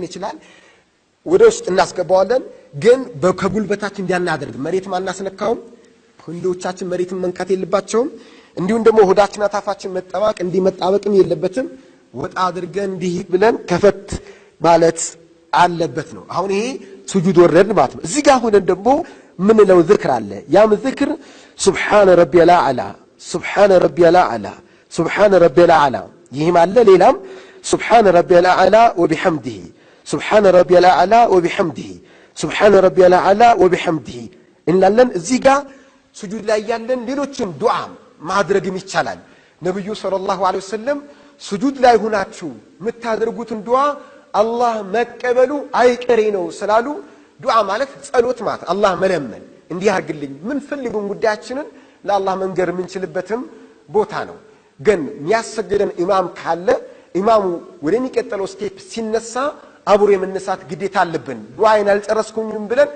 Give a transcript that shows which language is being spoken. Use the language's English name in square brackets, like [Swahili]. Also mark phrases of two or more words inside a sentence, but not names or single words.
[Amharic] ይችላል ወደ ውስጥ እናስገባዋለን ግን ከጉልበታችን እንዲያናደርግ መሬት ማናስነካውም ክንዶቻችን መሬትን መንካት የለባቸውም እንዲሁም ደግሞ ሆዳችንና ታፋችን መጣበቅም የለበትም ወጣ አድርገን እንዲህ ብለን ከፈት ማለት አለበት ነው አሁን ይሄ ሱጁድ ወረድን ማለት ነው እዚህ ጋር ሆነን ደግሞ ምን ነው ذክር አለ ያም ذክር [Arabic] سبحان ربي الاعلى سبحان ربي الاعلى سبحان ربي الاعلى [Amharic] ይሄም አለ ሌላም [Arabic] سبحان ربي الاعلى وبحمده سبحان ربي الاعلى وبحمده سبحان ربي الاعلى وبحمده [Amharic] እንላለን እዚህ ጋር ሱጁድ ላይ ያለን ሌሎችን ዱዓ ማድረግም ይቻላል ነብዩ [Arabic] صلى الله عليه وسلم [Amharic] ሱጁድ ላይ ሆናችሁ የምታደርጉትን ዱዓ አላህ መቀበሉ አይቀሬ ነው ስላሉ ዱዓ ማለት ጸሎት ማለት አላህ መለመን እንዲህ አርግልኝ ምን ፈልጉን ጉዳያችንን ለአላህ መንገር ምንችልበትም ቦታ ነው ግን የሚያሰግደን ኢማም ካለ ኢማሙ ወደሚቀጥለው ስቴፕ ሲነሳ አብሮ የመነሳት ግዴታ አለብን ዱዓይን አልጨረስኩኝም ብለን